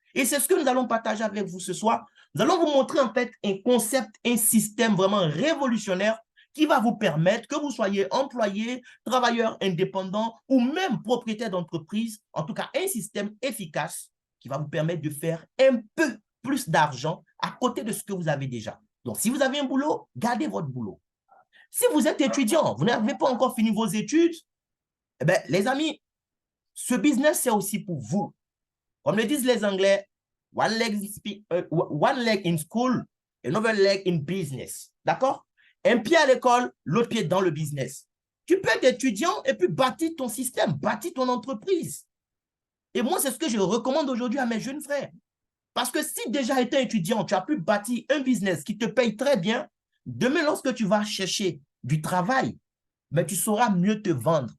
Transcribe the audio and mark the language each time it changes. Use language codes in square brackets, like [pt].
[fr] Et c'est ce que nous allons partager avec vous ce soir. Nous allons vous montrer en fait un concept, un système vraiment révolutionnaire qui va vous permettre que vous soyez employé, travailleur indépendant ou même propriétaire d'entreprise, en tout cas un système efficace qui va vous permettre de faire un peu plus d'argent à côté de ce que vous avez déjà. Donc, si vous avez un boulot, gardez votre boulot. Si vous êtes étudiant, vous n'avez pas encore fini vos études, eh bien, les amis, ce business, c'est aussi pour vous. Comme le disent les Anglais, [en] one leg in school, another leg in business. [fr] D'accord? Un pied à l'école, l'autre pied dans le business. Tu peux être étudiant et puis bâtir ton système, bâtir ton entreprise. Et moi, c'est ce que je recommande aujourd'hui à mes jeunes frères. Parce que si déjà étant étudiant, tu as pu bâtir un business qui te paye très bien, demain, lorsque tu vas chercher du travail, mais tu sauras mieux te vendre.